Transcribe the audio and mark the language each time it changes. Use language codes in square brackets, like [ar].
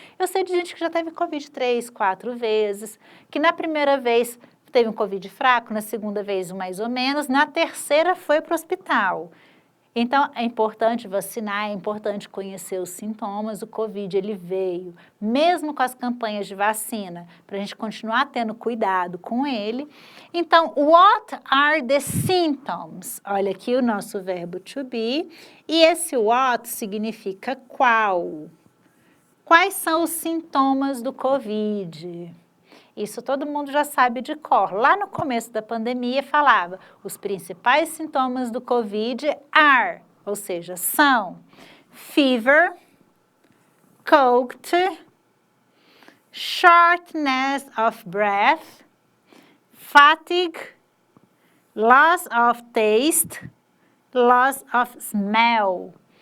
[pt] Eu sei de gente que já teve Covid 3, 4 vezes, que na primeira vez teve um Covid fraco, na segunda vez mais ou menos, na terceira foi para o hospital. Então, é importante vacinar, é importante conhecer os sintomas. O Covid, ele veio, mesmo com as campanhas de vacina, para a gente continuar tendo cuidado com ele. [en] Então, what are the symptoms? [pt] Olha aqui o nosso verbo to be. E esse what significa qual. Quais são os sintomas do Covid? Isso todo mundo já sabe de cor. Lá no começo da pandemia falava, os principais sintomas do Covid are, ou seja, são [en] fever, cold, shortness of breath, fatigue, loss of taste, loss of smell.